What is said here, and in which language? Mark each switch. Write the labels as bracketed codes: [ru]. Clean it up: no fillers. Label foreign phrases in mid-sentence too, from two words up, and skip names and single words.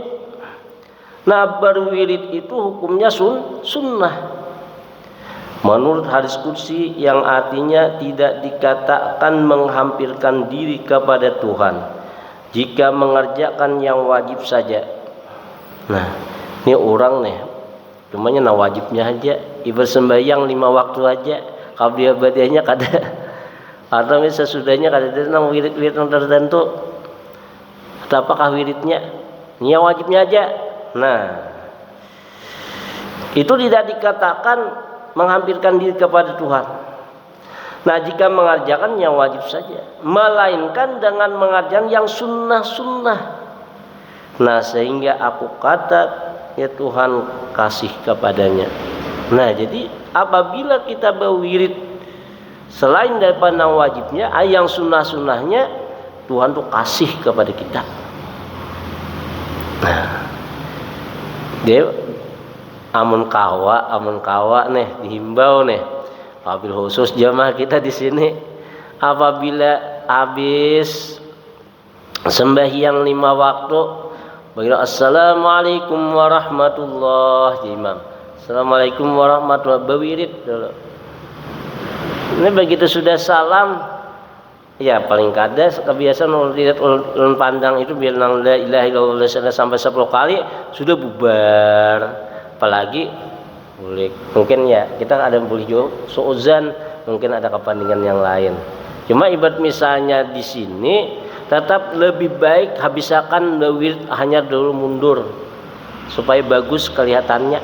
[bjn] Nah, berwirid itu hukumnya sunnah menurut hadis qudsi, yang artinya tidak dikatakan menghampirkan diri kepada Tuhan jika mengerjakan yang wajib saja. Nah, ini orang nih cumanya wajibnya aja, ibadah sembahyang 5 waktu aja, qabliyah badiahnya kada, atau sesudahnya kada ada nang wirid-wirid tertentu. Apakah wiridnya? Ini wajibnya aja. Nah, itu tidak dikatakan menghampirkan diri kepada Tuhan. Nah, jika mengerjakan yang wajib saja, melainkan dengan mengerjakan yang sunnah-sunnah. Nah, sehingga aku kata ya Tuhan kasih kepadanya. Nah, jadi apabila kita berwirid selain daripada wajibnya, yang sunnah-sunnahnya, Tuhan tuh kasih kepada kita. Nah, dia amun kawa nih dihimbau nih, [ar] وبالخصوص [bjn] jamaah kita di sini, apabila habis sembahyang 5 waktu, bagi [ar] السلام عليكم ورحمة الله [bjn] imam, [ar] السلام عليكم ورحمة الله, [bjn] berwirid dulu. Ini begitu sudah salam, ya paling kada kebiasaan lihat ulun pandang itu biar nang [ar] لا إله إلا الله [bjn] sampai 10 kali sudah bubar. Apalagi boleh mungkin ya kita ada boleh juga suuzan, mungkin ada kepentingan yang lain. Cuma ibarat misalnya di sini tetap lebih baik habisakan wirid hanya dulu mundur supaya bagus kelihatannya.